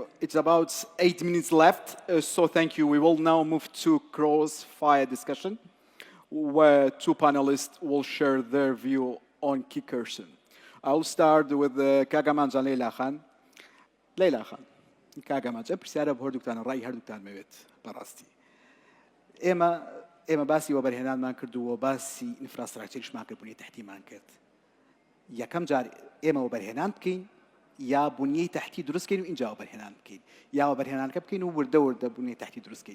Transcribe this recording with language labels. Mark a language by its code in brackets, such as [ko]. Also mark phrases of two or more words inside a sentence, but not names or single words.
[en] It's about 8 minutes left, so thank you. We will now move to crossfire discussion, where two panelists will share their view on key question. I'll start with Kagaman and Leila Khan. Leila Khan, Kagaman, [ckb] پرسیارە بۆ هەردووکتان ڕای هەردووکتان مەوێت بەڕاستی. ئێمە باسی وەبەرهێنانمان کردووە، باسی ئینفراستراکچەریشمان کرد، بنیەی تەحتیمان کرد. یەکەم جار ئێمە وەبەرهێنان بکەین یا بنیەی تەحتی دروستکەین و اینجا وەبەرهێنان بکەین، یا وەبەرهێنانەکە بکەین و وردە وردە بنیەی تەحتی دروستکەین.